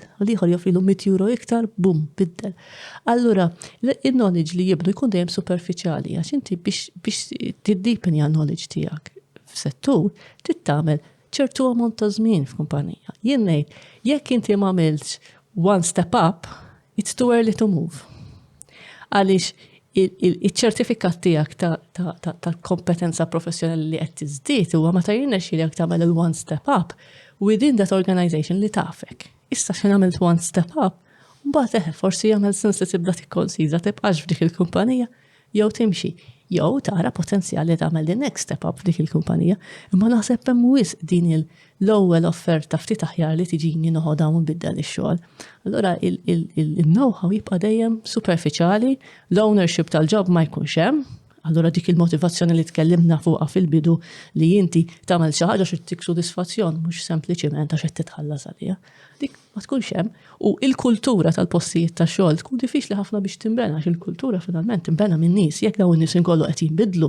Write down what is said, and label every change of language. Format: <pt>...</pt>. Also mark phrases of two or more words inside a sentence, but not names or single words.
<mt>U liħor joffrilu 100 euro iktar, bum, biddel. Allura, il-knowledge li jibnu jkun dejjem superficiali, għax inti biex tiddeepenja knowledge tiegħek f'settur, tittamel ċertu ammont ta' żmien f'kumpanija. Jien ngħid, jekk inti m'għamilx</mt> <en>one step up, it's too early to move.</en> <mt>Għaliex il-ċertifikat tiegħek ta' kompetenza professjonali li qed tiżdied huwa meta jirnexxielek tagħmel il-</mt> <en>one step up within that organization</en> <mt>li tafek. Issa x'in għamilt</mt> <en>one step up,</en> <mt>mbagħad forsi jagħmel sens li tibda tikkonsidra tibqax f'dik il-kumpanija jew timxi. Jew tara potenzjali tagħmel</mt> <en>the next step up</en> <mt>f'dik il-kumpanija, imma naħseb hemm wisq din l-ewwel offerta ftit aħjar li tiġini noħodha u nbiddel ix-xogħol. Allura il-know-how jibqa' dejjem superficiali, l-ownership tal-job ma jkunx hemm, allura dik il-motivazzjoni li tkellimna fuqha fil-bidu li inti tagħmel xi ħaġa xi tik sodisfazzjon mhux sempliċiment għax qed titħallas għaliha. Dik ma tkunx hemm u l-kultura tal-postijiet tax-xogħol tkun diffiċli ħafna biex tinbena għax il-kultura finalment tinbena minn nies jekk dawn in-nies inkollu qed jinbidlu.</mt>